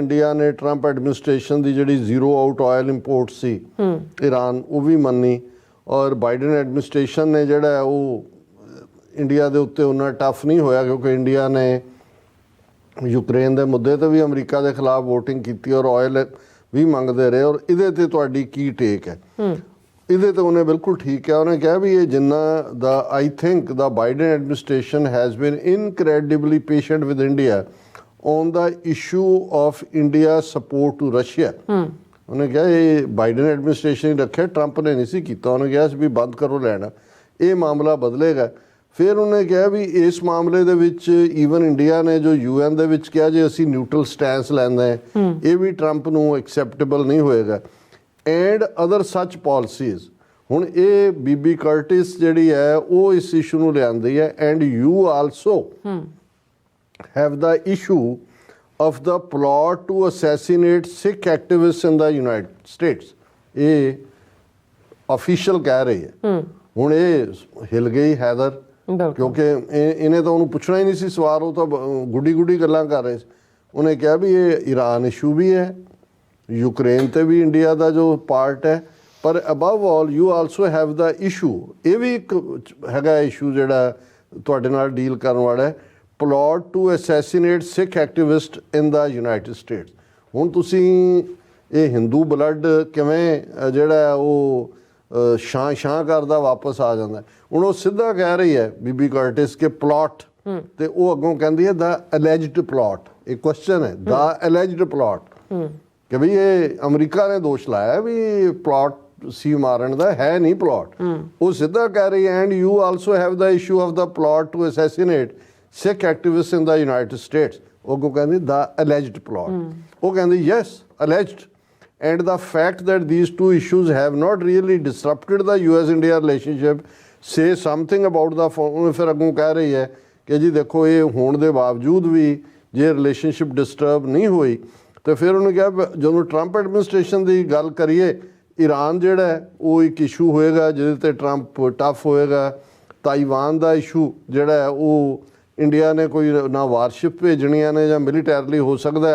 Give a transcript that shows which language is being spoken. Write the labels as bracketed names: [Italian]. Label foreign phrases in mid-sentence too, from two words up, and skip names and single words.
[Punjabi] ਇੰਡੀਆ ਨੇ ਟਰੰਪ ਐਡਮਿਨਿਸਟ੍ਰੇਸ਼ਨ ਦੀ ਜਿਹੜੀ [English] zero out oil import [Punjabi] ਸੀ ਈਰਾਨ, ਉਹ ਵੀ ਮੰਨੀ, ਔਰ ਬਾਈਡਨ ਐਡਮਿਨਿਸਟ੍ਰੇਸ਼ਨ ਨੇ ਜਿਹੜਾ ਉਹ ਇੰਡੀਆ ਦੇ ਉੱਤੇ ਉਹਨਾਂ ਟਫ ਨਹੀਂ ਹੋਇਆ, ਕਿਉਂਕਿ ਇੰਡੀਆ ਨੇ ਯੂਕਰੇਨ ਦੇ ਮੁੱਦੇ 'ਤੇ ਵੀ ਅਮਰੀਕਾ ਦੇ ਖਿਲਾਫ ਵੋਟਿੰਗ ਕੀਤੀ ਔਰ ਆਇਲ ਵੀ ਮੰਗਦੇ ਰਹੇ, ਔਰ ਇਹਦੇ 'ਤੇ ਤੁਹਾਡੀ ਕੀ ਟੇਕ ਹੈ? ਇਹਦੇ 'ਤੇ ਉਹਨੇ ਬਿਲਕੁਲ ਠੀਕ ਕਿਹਾ। ਉਹਨੇ ਕਿਹਾ ਵੀ ਇਹ ਜਿੰਨਾ ਦਾ [English] I think the Biden administration has been incredibly patient with India on the issue of India support to Russia। [Punjabi] ਉਹਨੇ ਕਿਹਾ ਇਹ ਬਾਈਡਨ ਐਡਮਿਨਿਸਟ੍ਰੇਸ਼ਨ ਹੀ ਰੱਖਿਆ, ਟਰੰਪ ਨੇ ਨਹੀਂ ਸੀ ਕੀਤਾ। ਉਹਨੇ ਕਿਹਾ ਵੀ ਬੰਦ ਕਰੋ ਲੈਣਾ, ਇਹ ਮਾਮਲਾ ਬਦਲੇਗਾ। ਫਿਰ ਉਹਨੇ ਕਿਹਾ ਵੀ ਇਸ ਮਾਮਲੇ ਦੇ ਵਿੱਚ ਈਵਨ ਇੰਡੀਆ ਨੇ ਜੋ UN ਦੇ ਵਿੱਚ ਕਿਹਾ ਜੇ ਅਸੀਂ [English] neutral stance [Punjabi] ਲੈਂਦੇ ਹਾਂ, ਇਹ ਵੀ ਟਰੰਪ ਨੂੰ ਐਕਸੈਪਟੇਬਲ ਨਹੀਂ ਹੋਏਗਾ, [English] and other such policies. [Punjabi] ਹੁਣ ਇਹ ਬੀਬੀ ਕਰਟਿਸ ਜਿਹੜੀ ਹੈ ਉਹ ਇਸ ਇਸ਼ੂ ਨੂੰ ਲਿਆਂਦੀ ਹੈ, [English] and you also have the issue of the plot to assassinate Sikh activists in the United States। [Punjabi] ਇਹ ਅਫੀਸ਼ੀਅਲ ਕਹਿ ਰਹੀ ਹੈ। ਹੁਣ ਇਹ ਹਿਲ ਗਈ ਹੈਦਰ, ਕਿਉਂਕਿ ਇਹਨੇ ਤਾਂ ਉਹਨੂੰ ਪੁੱਛਣਾ ਹੀ ਨਹੀਂ ਸੀ ਸਵਾਲ, ਉਹ ਤਾਂ ਗੁੱਡੀ ਗੱਲਾਂ ਕਰ ਰਹੇ ਸੀ। ਉਹਨੇ ਕਿਹਾ ਵੀ ਇਹ ਈਰਾਨ ਇਸ਼ੂ ਵੀ ਹੈ, ਯੂਕਰੇਨ ਤੇ ਵੀ ਇੰਡੀਆ ਦਾ ਜੋ ਪਾਰਟ ਹੈ, ਪਰ [English] above all you also have the issue, [Punjabi] ਇਹ ਵੀ ਇੱਕ ਹੈਗਾ ਇਸ਼ੂ ਜਿਹੜਾ ਤੁਹਾਡੇ ਨਾਲ ਡੀਲ ਕਰਨ ਵਾਲਾ ਹੈ, [English] plot to assassinate Sikh activist in the United States। [Punjabi] ਹੁਣ ਤੁਸੀਂ ਇਹ [English] Hindu blood [Punjabi] ਕਿਵੇਂ ਜਿਹੜਾ ਉਹ ਸ਼ਾਂ ਕਰਦਾ ਵਾਪਸ ਆ ਜਾਂਦਾ। ਹੁਣ ਉਹ ਸਿੱਧਾ ਕਹਿ ਰਹੀ ਹੈ ਬੀਬੀ ਕਰਟਿਸ ਕਿ ਪਲਾਟ, ਤੇ ਉਹ ਅੱਗੋਂ ਕਹਿੰਦੀ ਹੈ [English] the alleged plot. [Punjabi] ਇਹ ਕੁਐਸਚਨ ਹੈ [English] the alleged plot, [Punjabi] ਕਿ ਬਈ ਇਹ ਅਮਰੀਕਾ ਨੇ ਦੋਸ਼ ਲਾਇਆ ਵੀ ਪਲਾਟ ਸੀ ਮਾਰਨ ਦਾ, ਹੈ ਨਹੀਂ ਪਲਾਟ। ਉਹ ਸਿੱਧਾ ਕਹਿ ਰਹੀ ਹੈ [English] and you also have the issue of the plot to assassinate Sikh activists in the United States। [Punjabi] ਉਹ ਕਹਿੰਦੀ [English] the alleged plot। [Punjabi] ਉਹ ਕਹਿੰਦੀ [English] yes, alleged, and the fact that these two issues have not really disrupted the US-India relationship say something about the phone। [Punjabi] ਫਿਰ ਅੱਗੋਂ ਕਹਿ ਰਹੀ ਹੈ ਕਿ ਜੀ ਦੇਖੋ ਇਹ ਹੋਣ ਦੇ ਬਾਵਜੂਦ ਵੀ ਜੇ [English] relationship disturb [Punjabi] ਨਹੀਂ ਹੋਈ, ਤੇ ਫਿਰ ਉਹਨੇ ਕਿਹਾ ਜਦੋਂ ਟਰੰਪ ਐਡਮਿਨਿਸਟ੍ਰੇਸ਼ਨ ਦੀ ਗੱਲ ਕਰੀਏ, ਈਰਾਨ ਜਿਹੜਾ ਉਹ ਇੱਕ ਇਸ਼ੂ ਹੋਏਗਾ ਜਿਹਦੇ 'ਤੇ ਟਰੰਪ ਟਫ ਹੋਏਗਾ। ਤਾਈਵਾਨ ਦਾ ਇਸ਼ੂ ਜਿਹੜਾ ਹੈ ਉਹ ਇੰਡੀਆ ਨੇ ਕੋਈ ਨਾ ਵਾਰਸ਼ਿਪ ਭੇਜਣੀਆਂ ਨੇ ਜਾਂ ਮਿਲੀਟੈਰਲੀ ਹੋ ਸਕਦਾ।